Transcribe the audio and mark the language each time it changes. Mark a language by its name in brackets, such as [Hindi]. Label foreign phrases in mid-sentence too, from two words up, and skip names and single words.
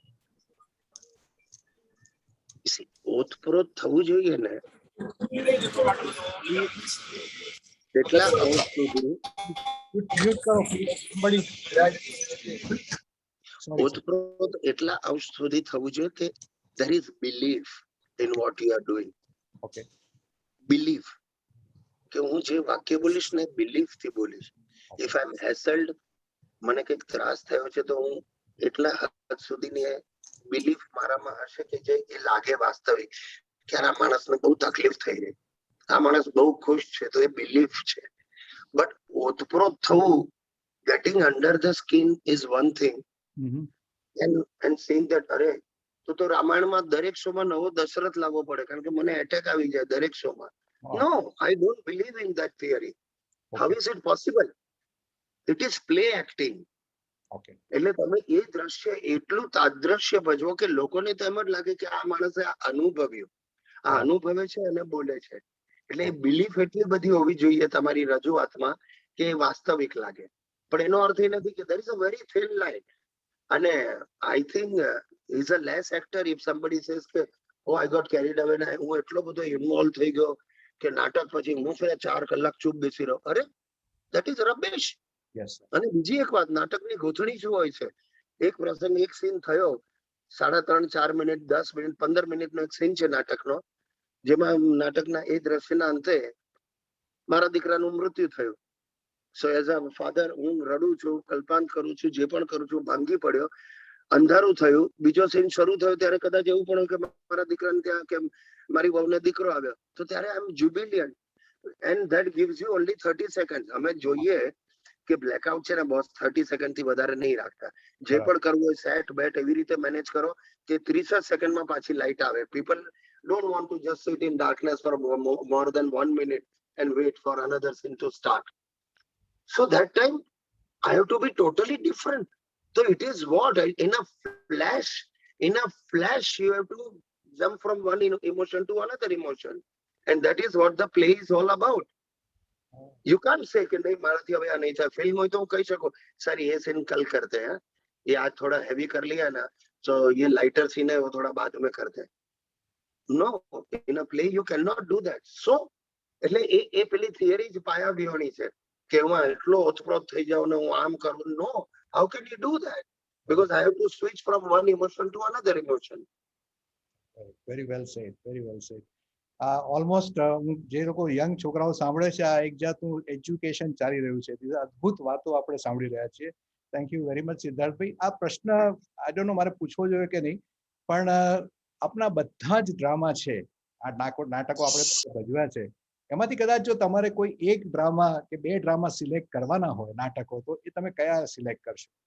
[Gujarati] ઓતપ્રોત થવું જોઈએ ને એટલા અંશ સુધી, ઓતપ્રોત એટલા અંશ સુધી થવું જોઈએ કે [English] there is belief in what you are doing. Okay. [Gujarati] Belief કે હું જે વાક્ય બોલીશ ને બિલીફ થી બોલીશ. [English] If I am hassled, [Gujarati] મને કંઈક ત્રાસ થયો છે તો હું એટલા હદ સુધીની બિલીફ મારામાં હશે કે જે એ લાગે વાસ્તવિક કે આ માણસને બહુ તકલીફ થઈ રહી, આ માણસ બહુ ખુશ છે, તો એ બિલીફ છે. બટ ઓતપ્રોત થવું, [English] getting under the skin is one thing, and saying that [Gujarati] અરે તો રામાયણમાં દરેક શોમાં નવો દશરથ લાવવો પડે કારણ કે મને એટેક આવી જાય દરેક શોમાં. [English] No, I don't believe in that theory. How is it possible? It is play acting. Okay. [Gujarati] એટલે તમે એ દ્રશ્ય એટલું તાદ્રશ્ય ભજવો કે લોકોને તો એમ જ લાગે કે આ માણસે અનુભવ્યું, આ અનુભવે છે અને બોલે છે. એટલે એ બિલીફ એટલી બધી હોવી જોઈએ તમારી રજૂઆતમાં કે વાસ્તવિક લાગે. પણ એનો અર્થ એ નથી કે [English] there is a very thin line. [Gujarati] અને [English] I think is a less actor if somebody says [Gujarati] કે [English] oh I got carried away [Gujarati] ને હું એટલો બધો ઇન્વોલ્વ થઈ ગયો કે નાટક પછી હું છે 4 કલાક ચૂપ બેસી રહ્યો. [English] અરે that is rubbish. [Gujarati] અને બીજી એક વાત, નાટકની ગોથણી શું હોય છે, એક પ્રસંગ, એક સીન થયો, 3.5 4 મિનિટ 10 મિનિટ 15 મિનિટનો એક સીન છે નાટકનો, જેમાં નાટકના એ દ્રશ્યના અંતે મારા દીકરાનું મૃત્યુ થયું. [English] So as a father [Gujarati] હું રડું છું, કલ્પાંત કરું છું, જે પણ કરું છું, ભાંગી પડ્યો, અંધારું થયું. બીજો સીન શરૂ થયો ત્યારે કદાચ એવું પણ કે મારા દીકરાને ત્યાં કે મારી વહુને દીકરો આવ્યો, તો ત્યારે [English] I am jubilant, and that gives you only 30 second. [Gujarati] અમે જોઈએ કે બ્લેકઆઉટ છે ને બોસ 30 સેકન્ડ થી વધારે નહીં રાખતા. જે પણ કરવું હોય સેટ બેટ એવી રીતે મેનેજ કરો કે 30 સેકન્ડમાં પાછી લાઇટ આવે. [English] પીપલ don't want to just sit in darkness for more than 1 minute and wait for another scene to start. So that time I have to be totally different. So it is what in a flash you have to jump from one emotion to another emotion, and that is what the play is all about. You can't say [Hindi] कि नहीं माराथी अभी नहीं था. फिल्म हो तो कह सको सर ये सीन कल करते हैं, ये आज थोड़ा हैवी कर लिया ना, तो ये लाइटर सीन है वो थोड़ा बाद में करते हैं. [English] No, in a play you cannot do that. [Gujarati] So એટલે એ પેલી થિયરી જ પાયા વિહોણી છે કે હું એટલો ઓતપ્રોત થઈ જાઉં ને હું આમ કરું. [English] No, how can you do that? Because I have to switch from one emotion to another emotion. Very well said, very well said. [Gujarati] ઓલમોસ્ટ જે લોકો યંગ છોકરાઓ સાંભળે છે, આ એક જાતનું એજ્યુકેશન ચાલી રહ્યું છે. અદ્ભુત વાતો આપણે સાંભળી રહ્યા છીએ. [English] Thank you very much [Gujarati] સિદ્ધાર્થભાઈ. આ પ્રશ્ન [English] I don't know [Gujarati] મારે પૂછવો જોઈએ કે નહીં, પણ આપણા બધા જ ડ્રામા છે, આ નાટકો આપણે ભજવ્યા છે, એમાંથી કદાચ જો તમારે કોઈ એક ડ્રામા કે બે ડ્રામા સિલેક્ટ કરવાના હોય નાટકો, તો એ તમે કયા સિલેક્ટ કરશો?